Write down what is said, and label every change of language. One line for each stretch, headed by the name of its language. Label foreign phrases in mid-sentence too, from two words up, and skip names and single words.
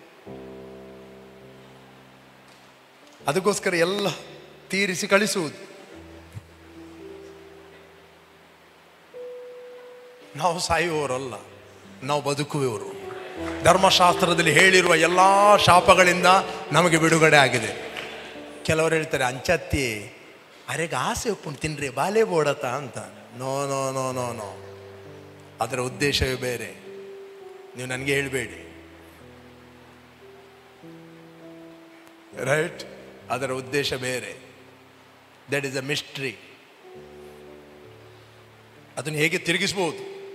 Kannada: ಅದಕ್ಕೋಸ್ಕರ ಎಲ್ಲ ತೀರಿಸಿ ಕಳಿಸುವುದು. ನಾವು ಸಾಯುವವರಲ್ಲ, ನಾವು ಬದುಕುವವರು. ಧರ್ಮಶಾಸ್ತ್ರದಲ್ಲಿ ಹೇಳಿರುವ ಎಲ್ಲ ಶಾಪಗಳಿಂದ ನಮಗೆ ಬಿಡುಗಡೆ ಆಗಿದೆ. ಕೆಲವರು ಹೇಳ್ತಾರೆ,
Tulu: ಅಂಚತ್ತಿ ಅರೆಗೆ ಆಸೆ ಒಪ್ಪುಂಡು ತಿನ್ರಿ ಬಾಲೆ ಬೋಡತ ಅಂತ.
English: no no no no no
Kannada: ಅದರ ಉದ್ದೇಶವೇ ಬೇರೆ. ನೀವು ನನಗೆ ಹೇಳಬೇಡಿ, ರೈಟ್? ಅದರ ಉದ್ದೇಶ ಬೇರೆ.
English: that is a mystery.
Kannada: ಅದನ್ನು ಹೇಗೆ ತಿರುಗಿಸ್ಬೋದು?